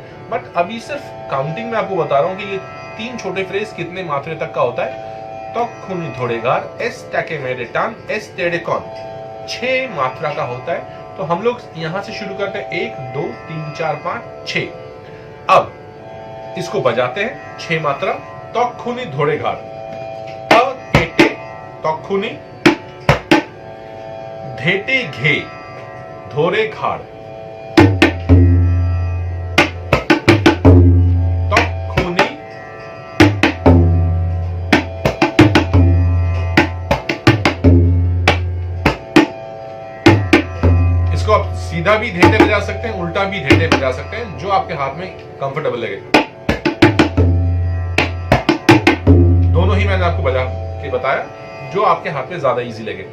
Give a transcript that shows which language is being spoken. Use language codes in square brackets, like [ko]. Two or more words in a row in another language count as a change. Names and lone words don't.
[hi] बट अभी सिर्फ काउंटिंग में आपको बता रहा हूं कि ये 3 छोटे फ्रेज कितने मात्रे तक का होता है। तोखुनी धोड़ेघार, एस टाके मेरे टान, एस तेड़े कौन 6 मात्रा का होता है। तो हम लोग यहां से शुरू करते हैं 1 2 3 4 5 6। अब इसको बजाते हैं 6 मात्रा। तोखुनी धोड़ेघार, तोखुनी, धेटे घे, धोरे घाड़, तोखुनी, इसको आप सीधा भी धेटे बजा सकते हैं, उल्टा भी धेटे बजा सकते हैं, जो आपके हाथ में कंफर्टेबल लगे। दोनों ही मैंने आपको बजा के बताया, जो आपके हाथ में ज्यादा इजी लगे।